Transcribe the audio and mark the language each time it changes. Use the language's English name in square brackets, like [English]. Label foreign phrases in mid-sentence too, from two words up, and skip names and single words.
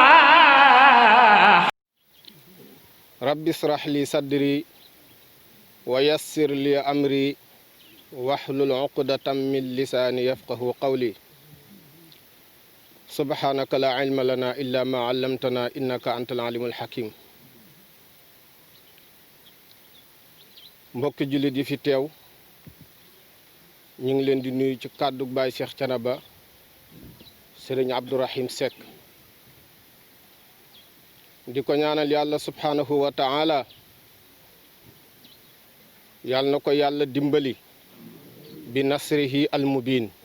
[Arabic] رب اشرح لي صدري ويسر لي أمري واحلل عقدة من لساني يفقه قولي سبحانك لا علم لنا إلا ما علمتنا إنك أنت العليم الحكيم [Wolof] mbokk jullit yi fi teew ñu ngi leen di nuyu ci kàddu Baay Cheikh Thiénaba Sëriñ Abdourahim Seck di ko ñaanal yàlla [Arabic] سبحانه وتعالى [Wolof] yàlla na ko yàlla dimbali [Arabic] بنصره المبين